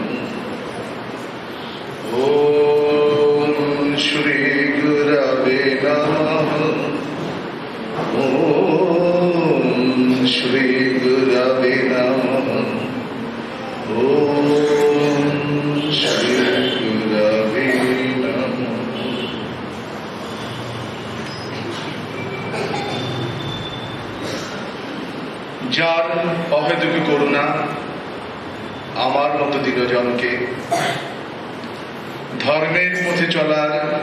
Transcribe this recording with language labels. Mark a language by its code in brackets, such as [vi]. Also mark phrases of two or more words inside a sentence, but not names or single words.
[sa] ॐ श्री गुरवे नमः। ॐ श्री गुरवे नमः। ॐ श्री गुरवे नमः। [bn] যার অহেতুকী করুণা আমার মতো দিনজনকে ধর্মের পথে চলার